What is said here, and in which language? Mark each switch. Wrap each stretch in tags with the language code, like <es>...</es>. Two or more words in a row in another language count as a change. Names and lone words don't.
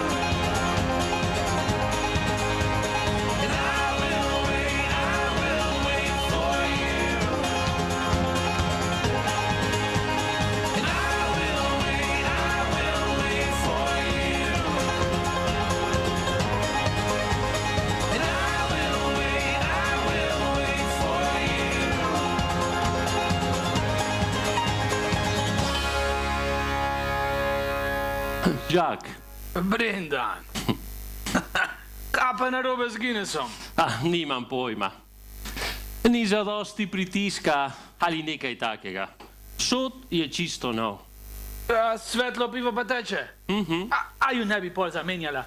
<en>and I will wait for you, and I will wait for you, and I will wait for you.</en> <sl>Jack, Brendan. Kaj pa narobe z Guinnessom? nimam pojma. Ni zadosti pritiska ali nekaj takega. Sod je čisto nov. Svetlo pivo pa teče. A ju ne bi pol zamenjala?</sl>